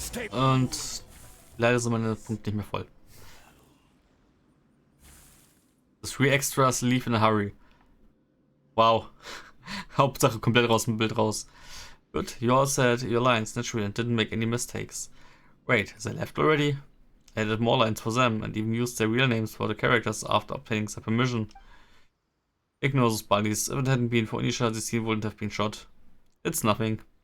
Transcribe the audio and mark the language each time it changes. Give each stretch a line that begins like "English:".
German: Und leider sind meine Punkte nicht mehr voll.
English: The 3 extras leave in a hurry. Wow.
German: Hauptsache komplett raus dem Bild raus.
English: Good. You all said your lines naturally and didn't make any mistakes. Wait, they left already? I added more lines for them and even used their real names for the characters after obtaining their permission. Ignore those buddies. If it hadn't been for Onisha, the scene wouldn't have been shot. It's nothing.